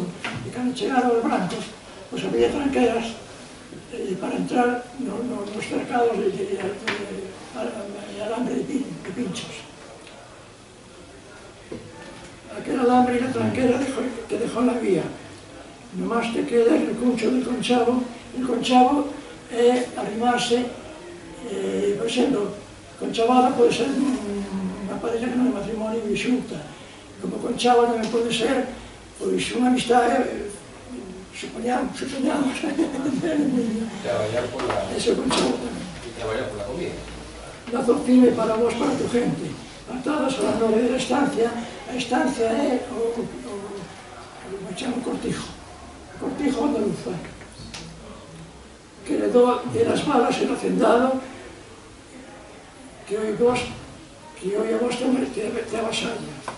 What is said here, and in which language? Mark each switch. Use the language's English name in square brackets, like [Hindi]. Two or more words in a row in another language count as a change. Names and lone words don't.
[Spanish] Y cuando llegaron los blancos, pues había tranqueras para entrar los cercados de alambre de pinchos. Aquella alambre y la tranquera que dejó en la vía. Nomás te queda el recuncho del conchavo. [Galician] El conchavo é arrimarse, por exemplo, conchavada pode ser unha parella que non é matrimonio e xunta. Como conchavo tamén pode ser pois unha amistade, supoñamos. [Spanish] Traballar por la... [Galician] Ese conchavo tamén. [Spanish] Y traballar por la comida. Lazo firme para vos, para tu gente. Atadas a las 9 de la estancia. [Galician] A estancia é o cortijo. [Spanish] Cortijo andaluza. Que heredó de las balas el hacendado, que hoy a vos te avasalla.